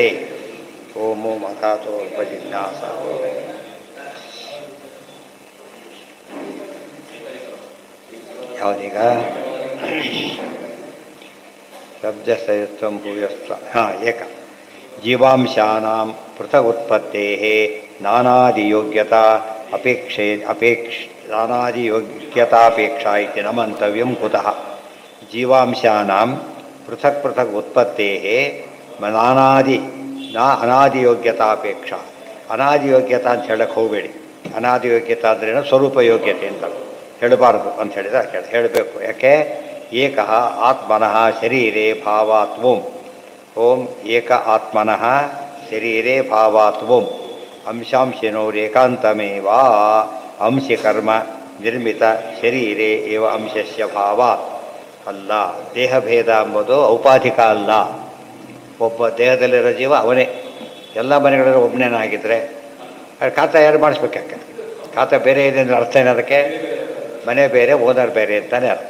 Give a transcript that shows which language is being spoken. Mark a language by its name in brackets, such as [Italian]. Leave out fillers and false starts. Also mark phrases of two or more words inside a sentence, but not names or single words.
[Sanskrit] ಓಂ ಮಕಾತೋ ಉಪಜಿಜ್ಞಾಸ. ಯಾವುದೀಗ ಶಬ್ದಸಯತ್ವಂ ಭೂಯಸ್ವ ಏಕ ಜೀವಾಂಶಾನಾಂ ಪೃಥಗ್ ಉತ್ಪತ್ತೇಃ ನಾನಾದಿಯೋಗ್ಯತಾ ನಾನಾದಿಯೋಗ್ಯತಾಪೇಕ್ಷಾ ಇತಿ ನ ಮಂತವ್ಯಂ ಕುತಃ. ಜೀವಾಂಶಾನಾಂ ಪೃಥಕ್ ಪೃಥಕ್ ಉತ್ಪತ್ತೇಃ ಅನಾದಿಯೋಗ್ಯತಾಪೇಕ್ಷಾ. [Kannada] ಅನಾದಿಯೋಗ್ಯತಾ ಅಂತ ಹೇಳಕ್ಕೆ ಹೋಗಬೇಡಿ. ಅನಾದಿಯೋಗ್ಯತಾ ಅಂದ್ರೇನು? ಸ್ವರೂಪ ಯೋಗ್ಯತೆ ಅಂತ ಹೇಳಬಾರ್ದು ಅಂತ ಹೇಳಿದ್ರೆ ಹೇಳಬೇಕು. ಯಾಕೆ? [Sanskrit] ಏಕಃ ಆತ್ಮನಃ ಶರೀರೇ ಭಾವಾತ್ ಓಂ. ಓಂ ಏಕ ಆತ್ಮನಃ ಶರೀರೇ ಭಾವಾತ್ ಓಂ. ಅಂಶಾಂಶಿನೋರೇಕಾಂತಮೇವ ಅಂಶಿ ಕರ್ಮ ನಿರ್ಮಿತ ಶರೀರೇ ಏವ ಅಂಶಸ್ಯ ಭಾವಾತ್. [Kannada] ಅಲ್ಲ, ದೇಹಭೇದ ಎಂಬುದು ಔಪಾಧಿಕ ಅಲ್ಲ. ಒಬ್ಬ ದೇಹದಲ್ಲಿರೋ ಜೀವ ಅವನೇ. ಎಲ್ಲ ಮನೆಗಳಲ್ಲಿ ಒಬ್ಬನೇನಾಗಿದ್ದರೆ ಖಾತಾ ಯಾರು ಮಾಡಿಸ್ಬೇಕು? ಯಾಕೆ ಖಾತಾ ಬೇರೆ ಇದೆ ಅಂದರೆ ಅರ್ಥ ಏನದಕ್ಕೆ? ಮನೆ ಬೇರೆ, ಓನರ್ ಬೇರೆ ಅಂತಲೇ ಅರ್ಥ.